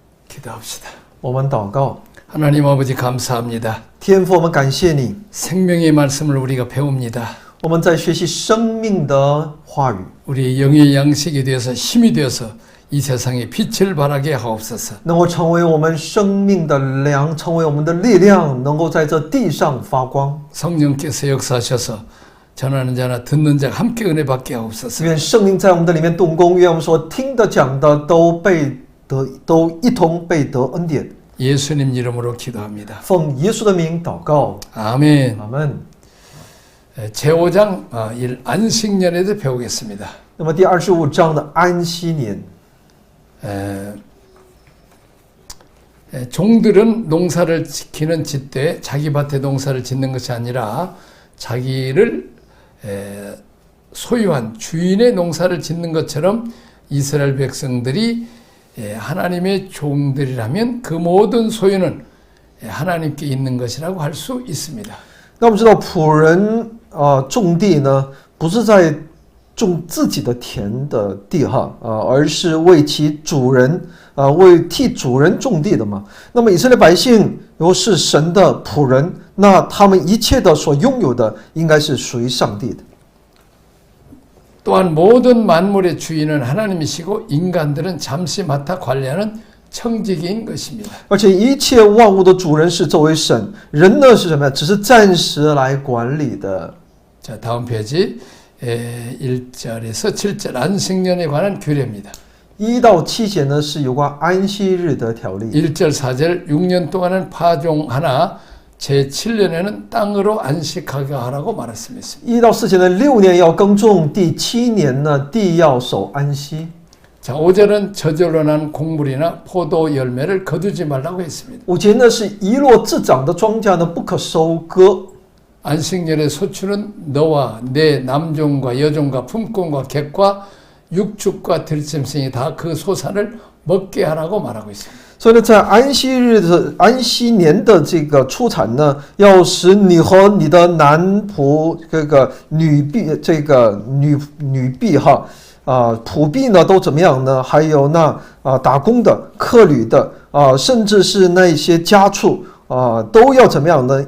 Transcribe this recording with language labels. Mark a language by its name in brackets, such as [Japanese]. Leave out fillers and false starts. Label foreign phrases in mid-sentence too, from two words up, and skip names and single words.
[Korean] 기도합시다. [Chinese] 我们祷告。 [Korean] 하나님 아버지 감사합니다. [Chinese] 天父，我们感谢你， [Korean] 생명의 말씀을 우리가 배웁니다. [Chinese] 我们在学习生命的话语， [Korean] 우리의 영의 양식이 되어서 힘이 되어서 이 세상에 빛을 발하게 하옵소서. [Chinese] 能够成为我们生命的粮，成为我们的力量，能够在这地上发光。 [Korean] 성령께서 역사하셔서 전하는 자나 듣는 자가 함께 은혜 받게 하옵소서. [Chinese] 愿圣灵在我们的里面动工，愿我们所听的讲的都一同被得恩典。 [Korean] 예수님 이름으로 기도합니다. [Chinese] 奉耶稣的名祷告， [Korean] 아멘. [Chinese] 阿门。 [Korean] 제5장 안식년에 대해 배우겠습니다. [Chinese] 那么第25章的安息年， [Korean] 종들은 농사를 지키는 짓되 자기 밭에 농사를 짓는 것이 아니라 자기를 소유한 주인의 농사를 짓는 것처럼 이스라엘 백성들이 하나님의 종들이라면 그 모든 소유는 하나님께 있는 것이라고 할 수 있습니다. [Chinese] 那我们知道仆人种地呢，不是在种自己的田的地哈而是为其主人为替主人种地的嘛。那么以色列百姓如果是神的仆人，那他们一切的所拥有的应该是属于上帝的。 [Korean] 또한 모든 만물의 주인은 하나님이시고 인간들은 잠시 맡아 관리하는 청지기인 것입니다. [Chinese] 而且一切万物的主人是这位神，人呢是什么呀？只是暂时来管理的。 [Korean] 자, 다음 페이지 1절에서 7절 안식년에 관한 규례입니다. [Chinese] 1 到7节呢是有关安息日的条例。 [Korean] 1절 4절 6년 동안은 파종하나 제7년에는 땅으로 안식하게 하라고 말했습니다. [Chinese] 1 到4节呢，6年要耕种，第7年呢地要守安息。 [Korean] 자, 5절은 저절로 난 곡물이나 포도 열매를 거두지 말라고 했습니다. [Chinese] 5 节呢是遗落自长的庄稼呢不可收割。 [Korean] 안식년의 소출은 너와 내 남종과 여종과 품꾼과 객과 육축과 들짐승이 다 그 소산을 먹게 하라고 말하고 있습니다. [Chinese] 所以呢，在安息年的这个出产呢，要使你和你的男仆女婢仆婢呢都怎么样呢？还有那打工的、客旅的甚至是那些家畜都要怎么样呢？